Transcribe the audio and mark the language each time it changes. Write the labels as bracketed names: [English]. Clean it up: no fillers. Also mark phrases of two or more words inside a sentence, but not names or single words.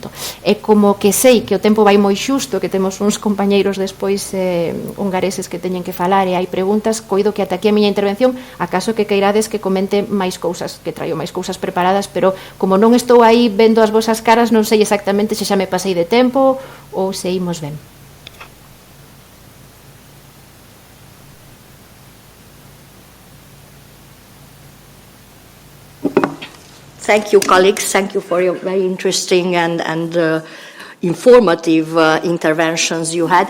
[Galician] E como que sei que o tempo vai moi xusto, que temos uns compañeiros despois hungareses que teñen que falar e hai preguntas, coido que ata aquí a miña intervención, acaso que queirades que comente máis cousas, que traio máis cousas preparadas, pero como non estou aí vendo as vosas caras, non sei exactamente se xa me pasei de tempo ou se imos ben. [English] Thank you, colleagues. Thank you for your very interesting and informative interventions you had.